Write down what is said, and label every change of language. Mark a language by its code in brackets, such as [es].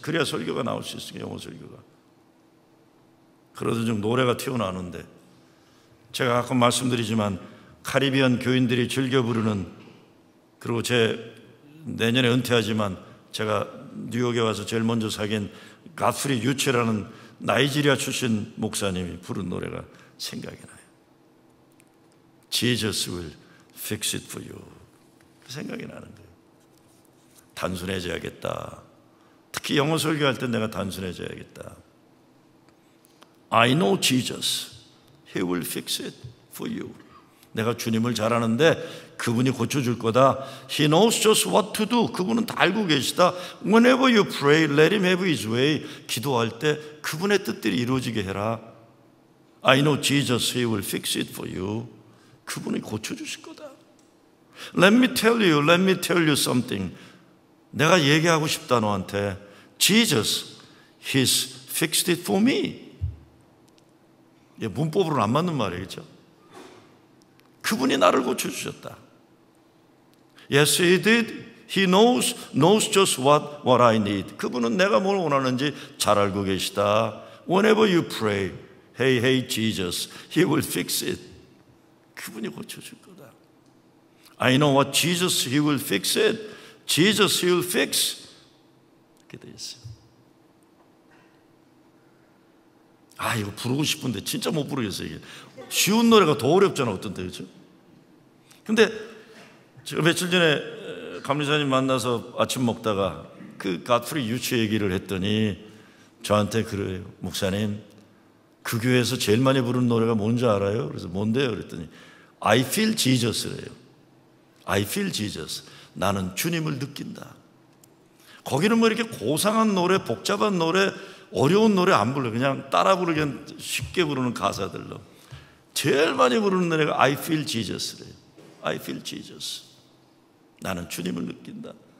[ko] 그래야 설교가 나올 수 있어요, 영어 설교가. 그러다 좀 노래가 튀어나오는데, 제가 가끔 말씀드리지만 카리비안 교인들이 즐겨 부르는, 그리고 내년에 은퇴하지만 제가 뉴욕에 와서 제일 먼저 사귄 가프리 유체라는 나이지리아 출신 목사님이 부른 노래가 생각이 나요. [en] Jesus will fix it for you. [ko] 생각이 나는 거예요. 단순해져야겠다. 특히 영어 설교할 때 내가 단순해져야겠다. [en] I know Jesus. He will fix it for you. [ko] 내가 주님을 잘 아는데 그분이 고쳐줄 거다. [en] He knows just what to do. [ko] 그분은 다 알고 계시다. [en] Whenever you pray, let him have his way. [ko] 기도할 때 그분의 뜻들이 이루어지게 해라. [en] I know Jesus, he will fix it for you. [ko] 그분이 고쳐주실 거다. [en] Let me tell you something. [ko] 내가 얘기하고 싶다 너한테. [en] Jesus, he's fixed it for me. [ko] 이게 문법으로는 안 맞는 말이에요, 그렇죠? 그분이 나를 고쳐주셨다. [en] Yes, he did. He knows just what I need. [ko] 그분은 내가 뭘 원하는지 잘 알고 계시다. [en] Whenever you pray, hey Jesus, he will fix it. [ko] 그분이 고쳐줄 거다. [en] I know what Jesus, he will fix it. Jesus, he will fix. [ko] 이렇게 돼 있어요. 이거 부르고 싶은데 진짜 못 부르겠어요. 이게 쉬운 노래가 더 어렵잖아, 어떤 때, 그렇죠? 근데 제가 며칠 전에 감리사님 만나서 아침 먹다가 그 가프리 유치 얘기를 했더니 저한테 그래요. 목사님, 그 교회에서 제일 많이 부르는 노래가 뭔지 알아요? 그래서 뭔데요? 그랬더니 [en] I feel Jesus [ko] 래요. [en] I feel Jesus. [ko] 나는 주님을 느낀다. 거기는 뭐 이렇게 고상한 노래, 복잡한 노래, 어려운 노래 안 불러요. 그냥 따라 부르기엔 쉽게 부르는 가사들로. 제일 많이 부르는 노래가 [en] I feel Jesus [ko] 래요. [en] I feel Jesus. [ko] 나는 주님을 느낀다.